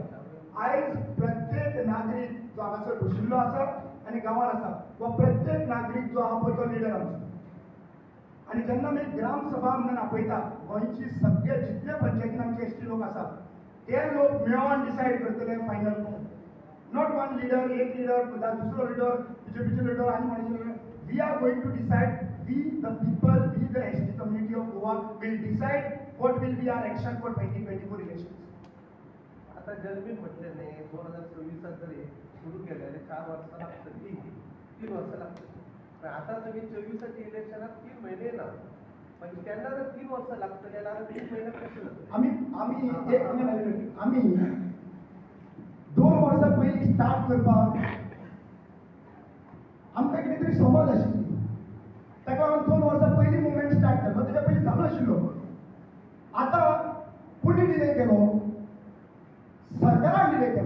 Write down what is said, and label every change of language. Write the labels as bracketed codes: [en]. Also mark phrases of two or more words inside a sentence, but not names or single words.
[kok] आयज प्रत्येक नागरीक जो हांगासर बशिल्लो आसा आनी गांवांत आसा वा प्रत्येक नागरीक जो आहा पळय तो लिडर आमचो. आनी जेन्ना आमी ग्रामसभा म्हणून आपयता गोंयची सगळे जितले पंचायतीन आमचे एसटी लोक आसा ते लोक मेळोन डिसायड करतले फायनल कोण. [en] not one leader [kok] एक लिडर दुसरो लिडर बीजेपीचे लिडर आनी कोणाचे लिडर. [en] we are going to decide we the people we the ST community of Goa will decide what will be our action for 2024 elections. [mr] आता जलबीन म्हटले नाही 2026 जरी सुरू केलेले 4 वर्ष लागतात 3 वर्ष लागतात. पण आता तुम्ही 24 इलेक्शनात 3 महिने ना पण त्यांना जर 3 वर्ष लागतं त्याला 3 महिने कसे लागतात. [kok] आम्ही एक आम्ही 2 वर्सां पयलीं स्टार्ट करपाक आमकां कितें तरी समज आशिल्ली. ताका लागून 2 वर्सां पयलीं मुवमेंट स्टार्ट केलो तेच्या पयलीं चालू आशिल्लो. आतां कोणी डिले केलो सरकारान डिले केलो.